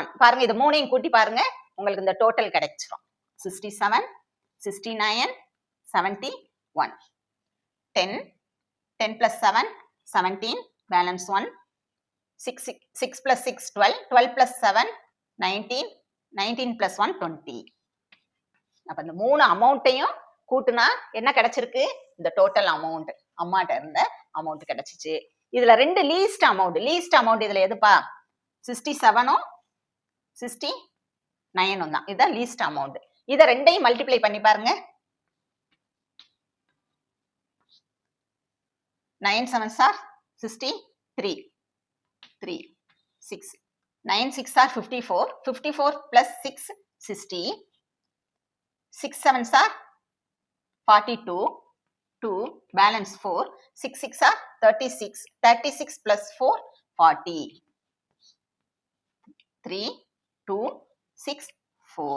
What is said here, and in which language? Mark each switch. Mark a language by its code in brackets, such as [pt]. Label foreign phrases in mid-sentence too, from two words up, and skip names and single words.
[ta] பாருங்க, இது மூணையும் கூட்டி பாருங்க, உங்களுக்கு இந்த டோட்டல் கிடைச்சிரும். 67, 69, 71. [en] 10 plus 7 17, balance 1. 6 plus 6 12, 12 plus 7 19, 19 plus 1 20. [ta] அப்ப இந்த மூணு அமௌண்ட்டையும் கூட்டுனா என்ன கிடைச்சிருக்கு? இந்த [en] total amount, [ta] அம்மாட்ட இருந்த அமௌண்ட் கிடைச்சிச்சு. இதுல ரெண்டு [en] least amount [ta] இதுல எதுப்பா? 67ம் 69ம் தான். இதுதான் [en] least amount. [ta] இத ரெண்டையும் மல்டிப்ளை பண்ணி பாருங்க. [en] 9 7s are 63, 3 6, 9 6 are 54, 54 plus 6 60, 6 7s are 42, 2 balance 4, 6 6 are 36, 36 plus 4 40, 3 2 6 4.